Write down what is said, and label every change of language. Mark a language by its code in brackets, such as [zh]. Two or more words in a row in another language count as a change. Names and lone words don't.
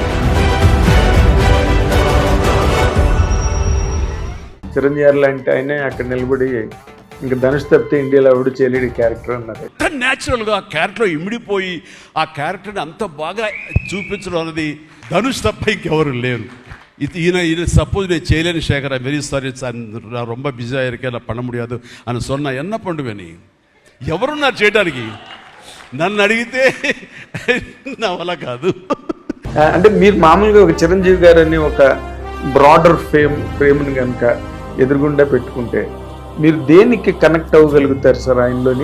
[te] చిరంజీవి లాంటి ఆయనే అక్కడ నిలబడి ఇంకా ధనుష్ తప్పితే ఇండియాలో ఎవడు చేయలేడు క్యారెక్టర్ అన్నారు. న్యాచురల్గా ఆ క్యారెక్టర్ ఇమిడిపోయి ఆ క్యారెక్టర్ని అంత బాగా చూపించడం అన్నది ధనుష్ తప్ప ఇంకెవరు లేరు. ఈయన సపోజ్ నేను చేయలేని శేఖర్, [en] very sorry sir, [ta] நான் ரொம்ப பிஸியாக இருக்கேன், நான் பண்ண முடியாது అని சொன்னா என்ன பண்ணுவேని? [te] ఎవరున్నారు చేయడానికి? నన్ను అడిగితే నా వల్ల కాదు. అంటే మీరు మామూలుగా ఒక చిరంజీవి గారని ఒక [en] broader frame [te] కనుక ఎదురుగుండా పెట్టుకుంటే మీరు దేనికి కనెక్ట్ అవ్వగలుగుతారు సార్ ఆయనలోని?